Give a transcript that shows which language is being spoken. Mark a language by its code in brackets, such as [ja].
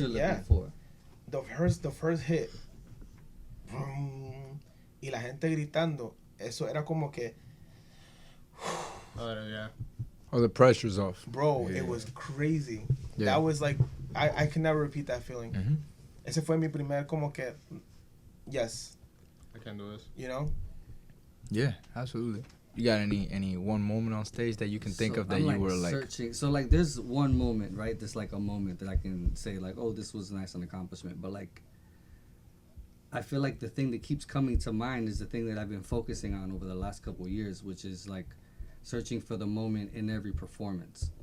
[en] you're looking for? The first hit, [es] y la gente gritando, eso era como que, [en] Oh, the pressure's off. Bro, it was crazy. Yeah. That was like, I can never repeat that feeling. Mm-hmm. [es] Ese fue mi primer como que, [en] yes. I can't do this. You know? Yeah, absolutely. You got any one moment on stage that you can think of that you were like searching? So like there's one moment, right? There's like a moment that I can say like, oh, this was nice, an accomplishment. But like, I feel like the thing that keeps coming to mind is the thing that I've been focusing on over the last couple of years, which is like searching for the moment in every performance.